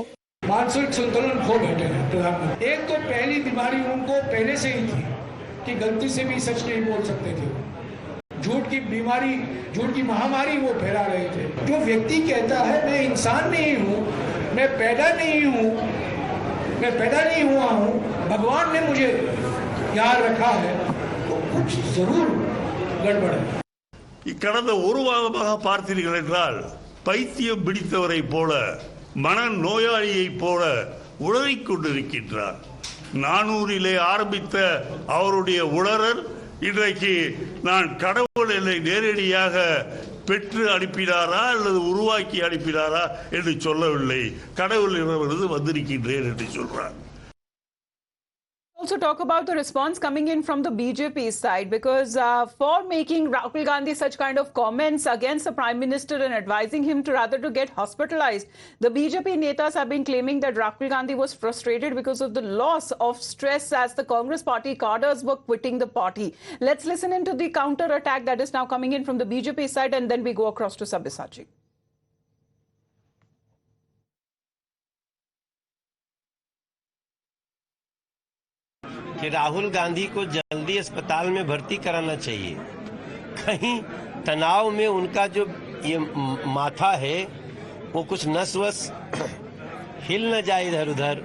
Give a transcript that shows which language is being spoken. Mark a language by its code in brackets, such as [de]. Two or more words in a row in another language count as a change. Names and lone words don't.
[hi] मानसिक संतुलन खो बैठे हैं प्रधानमंत्री। एक तो पहली बीमारी उनको पहले से ही थी कि गलती से भी सच नहीं बोल सकते थे, झूठ की बीमारी, झूठ की महामारी वो फैला रहे थे। जो व्यक्ति कहता है मैं इंसान नहीं हूँ, मैं पैदा नहीं हुआ हूँ, भगवान ने मुझे यहाँ रखा है, तो कुछ जरूर गड़बड़ है। [ta] கடந்த ஒரு வாரமாக பார்த்தீர்கள் என்றால் பைத்தியம் பிடித்தவரை போல மன நோயாளியை போல உளறிக் கொண்டிருக்கின்றார். 400 ஆரம்பித்த அவருடைய உளறல் இன்றைக்கு நான் கடவுள் என்னை நேரடியாக பெற்று அனுப்பினாரா அல்லது உருவாக்கி அனுப்பினாரா என்று சொல்லவில்லை, கடவுளிடமிருந்து வந்திருக்கின்றேன் என்று சொல்றார். [en] Also talk about the response coming in from the BJP side, because for making Rahul Gandhi such kind of comments against the Prime Minister and advising him to rather to get hospitalized, the BJP netas have been claiming that Rahul Gandhi was frustrated because of the loss of stress as the Congress party cadres were quitting the party. Let's listen into the counter attack that is now coming in from the BJP side, and then we go across to Sabyasachi. [hi] कि राहुल गांधी को जल्दी अस्पताल में भर्ती कराना चाहिए। कहीं तनाव में उनका जो ये माथा है वो कुछ नस वस हिल न जाए इधर उधर।